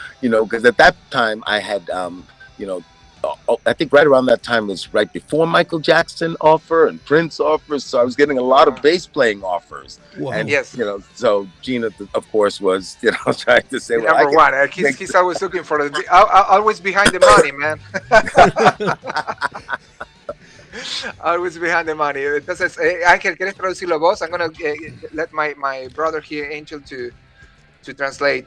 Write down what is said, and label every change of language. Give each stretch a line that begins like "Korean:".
English: You know, because at that time I had, you know, I think right around that time was right before Michael Jackson offer and Prince offers, so I was getting a lot of bass playing offers. Wow. And yes, you know, so Gina, of course, was, you know, trying to say, well, number one. He's always looking for always behind the money, man. Always behind the money.
Spanish: Entonces, Ángel, ¿quieres traducirlo vos?
English: I'm gonna let my brother here, Angel, to translate.